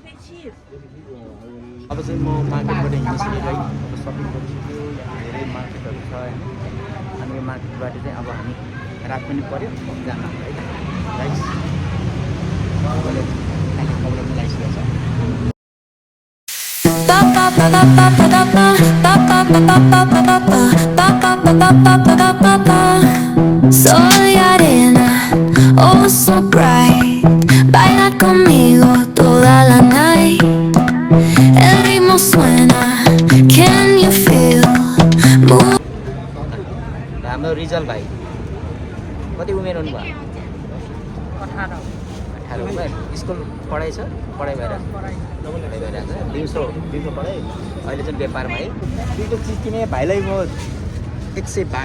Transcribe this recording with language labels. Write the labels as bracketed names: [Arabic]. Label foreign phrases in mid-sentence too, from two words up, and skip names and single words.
[Nepali] अब चाहिँ म मार्केटबाट हिँड्छु है। अब सपिङ गरिसक्यो। धेरै मार्केटहरू छ होइन। अनि यो मार्केटबाट चाहिँ अब हामी रात पनि पऱ्यो जानु है गाइस। मैले कपडा मिलाइसकेको छ। [Spanish] Soy arena, [English] oh so bright. [Spanish] Baila conmigo toda la night. El ritmo suena, [English] can you feel? [Nepali] हाम्रो रिजल्ट भाइ कति उमेर हुनुभयो? 18 उमेर। स्कुल पढाइ छ? पढाइ भइरहेछ? दिउँसो पढाइ। अहिले चाहिँ व्यापारमा है। दुईवटा चिज किने भाइलाई म 100 बाट।